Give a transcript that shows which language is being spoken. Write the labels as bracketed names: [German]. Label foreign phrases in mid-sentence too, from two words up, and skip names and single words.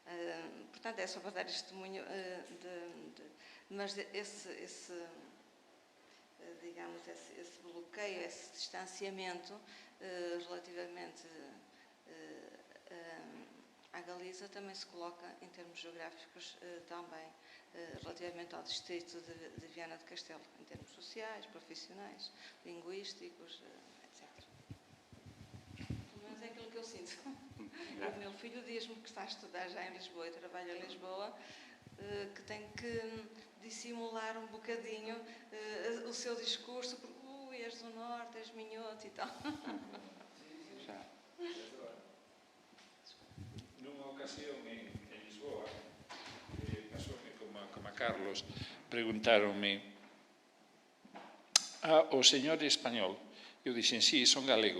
[Portuguese] Portanto, é só para dar este testemunho mas digamos, esse bloqueio, esse distanciamento relativamente à Galiza também se coloca em termos geográficos também relativamente ao distrito de Viana do Castelo, em termos sociais, profissionais, linguísticos, etc. Pelo menos é aquilo que eu sinto. O meu filho diz-me que está a estudar já em Lisboa e trabalha em Lisboa, que tem que dissimular um bocadinho o seu discurso, porque és do Norte, és minhoto e tal. [Galician] Nunha ocasión en Lisboa, pasoume como a Carlos, preguntáronme o señor español. Eu dixen, sí, son galego.